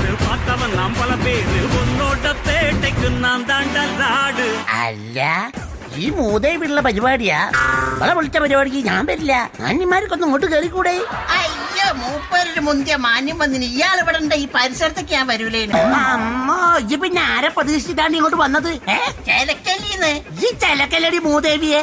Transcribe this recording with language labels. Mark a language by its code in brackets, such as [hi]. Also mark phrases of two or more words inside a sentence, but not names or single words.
[ta] பார்த்தவன் நாம் பல பேரு உன்னோட பேட்டைக்கு நான் தாண்ட நாடு. [ml] അല്ല, ഈ മൂതേവിള്ള പരിപാടിയാ. അവളെ വിളിച്ച പരിപാടിക്ക് ഞാൻ വരില്ല. മാന്യന്മാർക്കൊന്നും ഇങ്ങോട്ട് കയറിക്കൂടെ? അയ്യോ, മൂപ്പരൊരു മുന്തിയ മാന്യം വന്നിന്. ഇയാൾ ഇവിടെ ഉണ്ട്, ഈ പരിസരത്തേക്ക് ഞാൻ വരൂലേ. അമ്മോ, ഈ പിന്നെ ആരെ പ്രതീക്ഷിച്ചിട്ടാണ് ഇങ്ങോട്ട് വന്നത്? ചെലക്കല്ലിന്ന്. ഈ ചെലക്കല്ലടി മൂദേവിയെ.